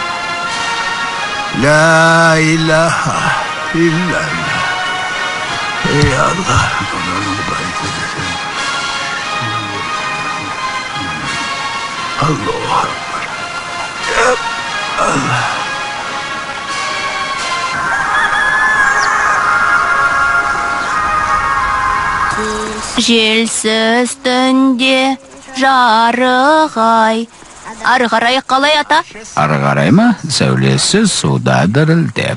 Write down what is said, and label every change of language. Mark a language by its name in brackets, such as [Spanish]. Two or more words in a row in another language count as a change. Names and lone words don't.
[Arabic] لا إله إلا الله. يا الله. الله أكبر. Allah. [Kazakh] Желсіз түнде жарық ай. Ары қарай қалай ата? Ары қарай ма? Сәулесі суда дірілдеп.